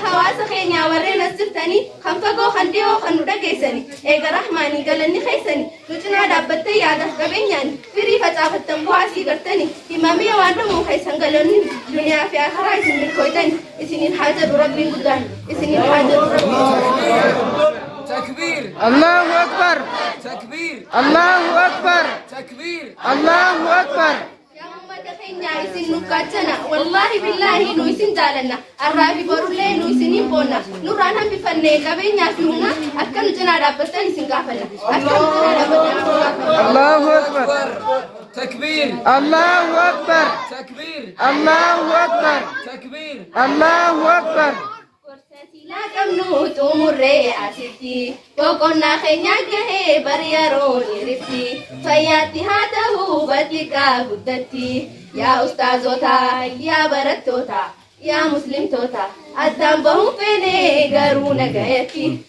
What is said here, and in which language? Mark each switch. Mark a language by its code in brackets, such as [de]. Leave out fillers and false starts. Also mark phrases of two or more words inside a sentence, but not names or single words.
[om] hawaasa keenyaa warreen as jirtanii kan fagoo kan dhiyoo kan nu dhageessanii eega rahmaanii galanni keessanii nu cinaa dhaabbattee yaadaaf qabeenyaan firii facaafattan bu'aasii gartanii himamee waan dhumuu keessan galanni duniyaa fi akhiraa isin milkooytanii isiniin haa jedhu rabbiin guddaan isiniin haa jedhu rabbiin [ar] تكبير الله أكبر تكبير الله أكبر تكبير الله أكبر يا أمة [om] keenya isin nukkachana [ar] والله بالله [om] nu isin jaalanna arraafi borullee nu isinin boonna nurraan hambifannee qabeenyaa fi humna akka nu cinaa dhaabbattan isin gaafanna akka nu cinaa dhaabbattan [ar] الله أكبر. تكبير الله أكبر. تكبير الله أكبر. تكبير الله أكبر. [om] Korsasilaa qabnu xumurree asitti boqonnaa keenya gahee bariyaaroon irratti fayyaatti haa ta'uu batiqaa guddatti yaa ustaazota yaa barattoota yaa muslimtoota addaan bahuun feenee garuu nagayatti